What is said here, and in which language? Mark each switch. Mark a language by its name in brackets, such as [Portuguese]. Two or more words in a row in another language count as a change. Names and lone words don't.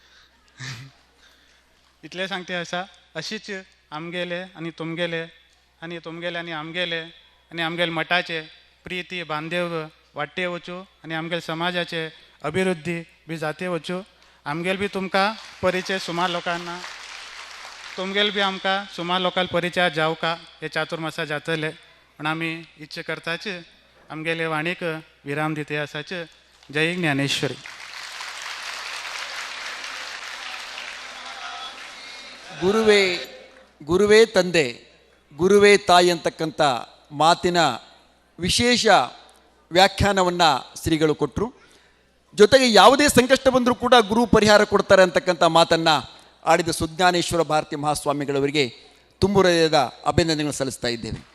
[Konkani] इतले सांगते आसा अशीच आमगेले आनी तुमगेले आनी तुमगेले आनी आमगेले मठाचे प्रिती बांदेव वाडटे वचूं आनी आमगेले समाजाचे अभिवृद्धी बी जाते वचूं आमगेल बी तुमकां परिचय सुमार लोकांना तुमगेल बी आमकां सुमार लोकांक परिचय जावका हे चातुर्मासा जातले म्हण आमी इच्छा करताच आमगेले वाणीक विराम दिते आसाच जय ज्ञानेश्वरी [Kannada] ಗುರುವೇ ತಂದೆ ಗುರುವೇ ತಾಯಿ ಅಂತಕ್ಕಂಥ ಮಾತಿನ ವಿಶೇಷ ವ್ಯಾಖ್ಯಾನವನ್ನು ಶ್ರೀಗಳು ಕೊಟ್ಟರು. ಜೊತೆಗೆ ಯಾವುದೇ ಸಂಕಷ್ಟ ಬಂದರೂ ಕೂಡ ಗುರು ಪರಿಹಾರ ಕೊಡ್ತಾರೆ ಅಂತಕ್ಕಂಥ ಮಾತನ್ನು ಆಡಿದ ಸುಜ್ಞಾನೇಶ್ವರ ಭಾರತಿ ಮಹಾಸ್ವಾಮಿಗಳವರಿಗೆ ತುಂಬು ಹೃದಯದ ಅಭಿನಂದನೆಗಳು ಸಲ್ಲಿಸ್ತಾ ಇದ್ದೇವೆ.